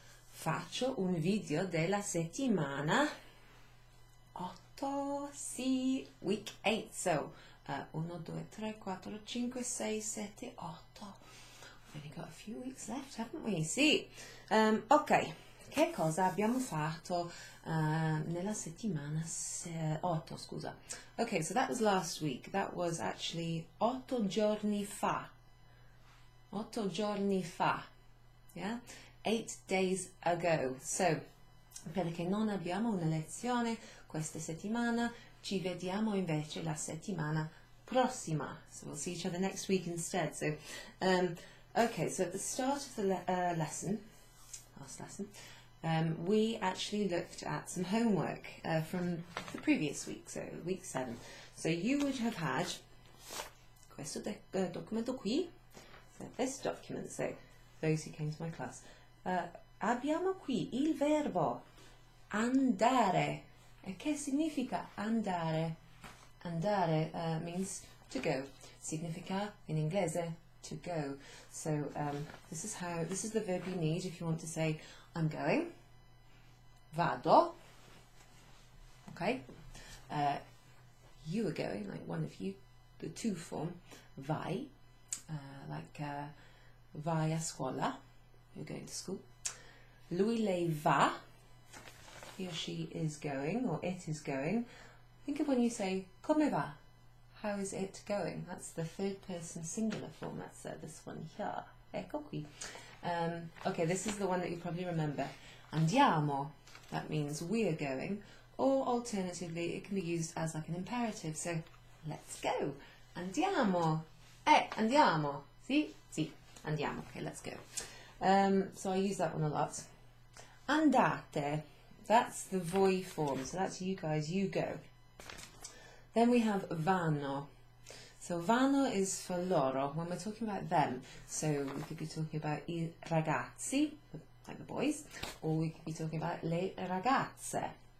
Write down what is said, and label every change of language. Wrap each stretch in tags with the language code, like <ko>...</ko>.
<it>Faccio un video della settimana 8, sì,</it> <en>week 8. So, 1, 2, 3, 4, 5, 6, 7, 8. We've only got a few weeks left, haven't we?</en> <it>Sì. Ok. Che cosa abbiamo fatto nella settimana 8, scusa.</it> <en>Okay, so that was last week. That was actually</en> <it>8 giorni fa. 8 giorni fa.</it> <en>Yeah? 8 days ago.</en> <it>So, perché non abbiamo una lezione questa settimana, ci vediamo invece la settimana prossima.</it> <en>So we'll see each other next week instead. So, okay, so at the start of the last lesson, we actually looked at some homework from the previous week, so week 7. So you would have had</en> <it>questo documento qui,</it> <en>so this document, so those who came to my class.</en> <it>Abbiamo qui il verbo andare. E che significa andare? Andare</it> <en>means to go.</en> <it>Significa in inglese</it> <en>to go. So this is the verb you need if you want to say I'm going, vado, okay, you are going, like one of you, the to form,</en> <it>vai, vai a scuola,</it> <en>you're going to school,</en> <it>lui, lei va,</it> <en>he or she is going, or it is going. Think of when you say,</en> <it>come va,</it> <en>how is it going? That's the third person singular form, that's this one here,</en> <it>ecco qui.</it> <en>Okay, this is the one that you probably remember. Andiamo, that means we are going, or alternatively it can be used as like an imperative, so let's go.</en> <it>Andiamo, andiamo, sì, sì, andiamo,</it> <en>okay, let's go. So I use that one a lot. Andate, that's the voi form, so that's you guys, you go. Then we have vanno. So vanno is for loro, when we're talking about them. So we could be talking about</en> <it>I ragazzi,</it> <en>like the boys, or we could be talking about</en> <it>le ragazze.</it>